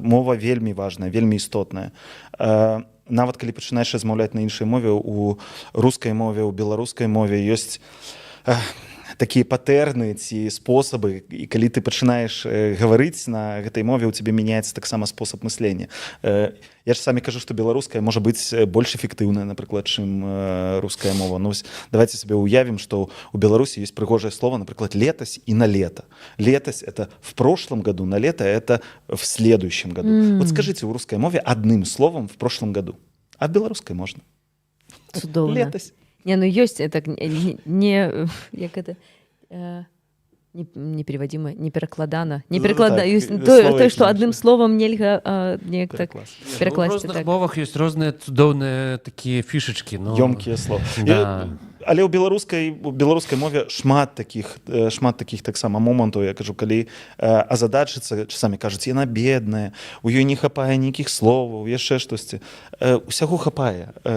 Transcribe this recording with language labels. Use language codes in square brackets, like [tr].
[be] Мова вельмі важная, вельмі істотная. Нават калі пачынаеш размаўляць на іншай мове, у рускай мове, у беларускай мове ёсць такія патэрны ці спосабы, і калі ты пачынаеш гаварыць на гэтай мове, у цябе мяняецца таксама спосаб мыслення. Я ж самі кажу, што беларуская можа быць больш эфектыўная, напрыклад, чым руская мова. Ну, давайте сабе уявім, што у Беларусі ёсць прыгожае слово, напрыклад, летась і на лето. [ru] Летась — это в прошлом году, на лето — это в следующем году. Вот скажите в русской мове одним словом в прошлом году. А в белорусской можно. [be] Цудоўна. Летась. Не, ну ёсць это не як [ru] это непереводимо, [be] неперакладана. Тое, што адным словам нельга неяк так перакласці. У розных мовах ёсць розныя цудоўныя такія фішачкі. Ёмкія словы. Але ў беларускай мове шмат такіх таксама момантаў, я кажу, калі азадачыцца, часамі кажуць, яна бедная, у ёй не хапае нейкіх словаў, яшчэ штосьці. Усяго хапае.